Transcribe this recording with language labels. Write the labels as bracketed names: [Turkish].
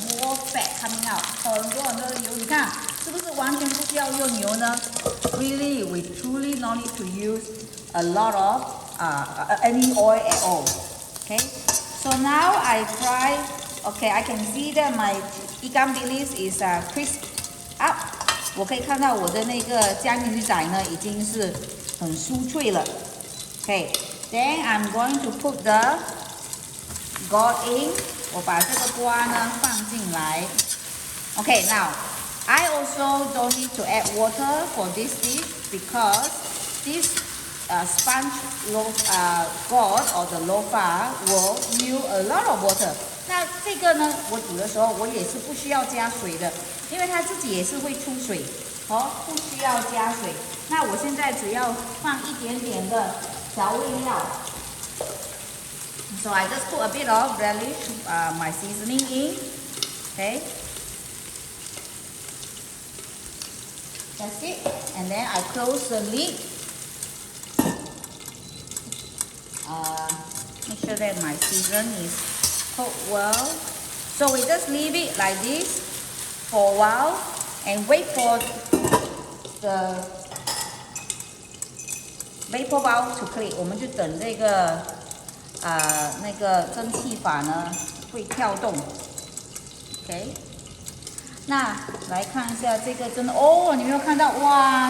[English] More fat coming out. [Chinese] 很多很多的油，你看是不是完全不需要用油呢 [English] ？Really, we truly not need to use a lot of any oil at all. Okay, so now I fry. Okay, I can see that my ikan bilis is crisp up. [Chinese] 我可以看到我的那个江鱼仔呢，已经是很酥脆了。 [English] Okay, then I'm going to put the gourd in. [Chinese] 我把这个瓜呢放进来。 [English] Okay, now I also don't need to add water for this dish because this sponge gourd or the loofa will use a lot of water. [Chinese] 那这个呢，我煮的时候我也是不需要加水的，因为它自己也是会出水，哦，不需要加水。那我现在只要放一点点的调味料。 [English] So I just put a bit of relish, my seasoning in. Okay. That's it. And then I close the lid. Make sure that my season is cooked well. So we just leave it like this for a while and wait for the vapor valve to click. [Chinese] 我们就等这个那个蒸汽阀呢会跳动。 OK， 那来看一下这个蒸的哦，你没有看到哇？